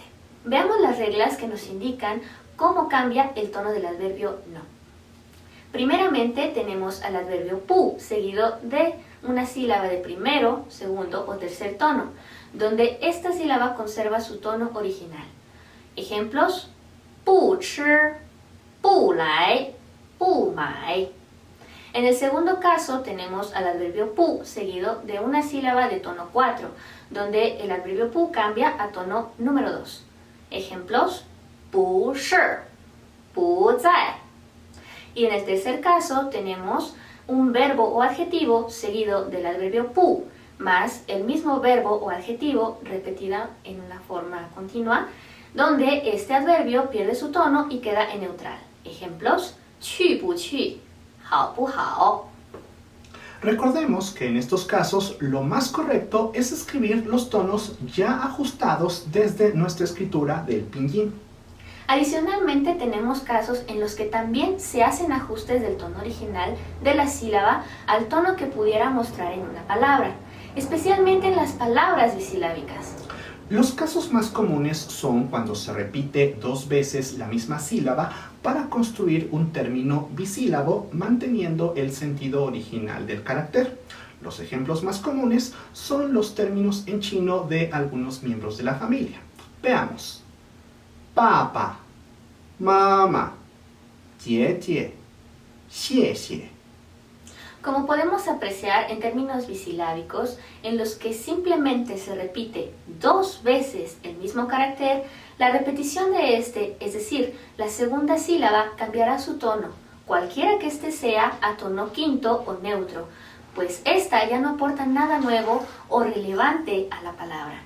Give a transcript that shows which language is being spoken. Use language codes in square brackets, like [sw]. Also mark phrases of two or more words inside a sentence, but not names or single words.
[es] Veamos las reglas que nos indican cómo cambia el tono del adverbio no. Primeramente tenemos al adverbio pu, seguido de una sílaba de primero, segundo o tercer tono, donde esta sílaba conserva su tono original. Ejemplos: [zh] 不吃, 不来, 不买. [es] En el segundo caso tenemos al adverbio pu, seguido de una sílaba de tono 4, donde el adverbio pu cambia a tono número 2. Ejemplos: [zh] 不是, 不在. [es] Y en el tercer caso tenemos un verbo o adjetivo seguido del adverbio pu, más el mismo verbo o adjetivo repetida en una forma continua, donde este adverbio pierde su tono y queda en neutral. Ejemplos: [zh] 去不去, 好不好. [es] Recordemos que en estos casos lo más correcto es escribir los tonos ya ajustados desde nuestra escritura del pinyin. Adicionalmente tenemos casos en los que también se hacen ajustes del tono original de la sílaba al tono que pudiera mostrar en una palabra, especialmente en las palabras bisilábicas. Los casos más comunes son cuando se repite 2 veces la misma sílaba para construir un término bisílabo manteniendo el sentido original del carácter. Los ejemplos más comunes son los términos en chino de algunos miembros de la familia. Veamos: [zh] 爸爸, 妈妈, 姐姐, 谢谢. [es] Como podemos apreciar en términos bisilábicos, en los que simplemente se repite 2 veces el mismo carácter, la repetición de este, es decir, la segunda sílaba, cambiará su tono, cualquiera que éste sea, a tono quinto o neutro, pues esta ya no aporta nada nuevo o relevante a la palabra.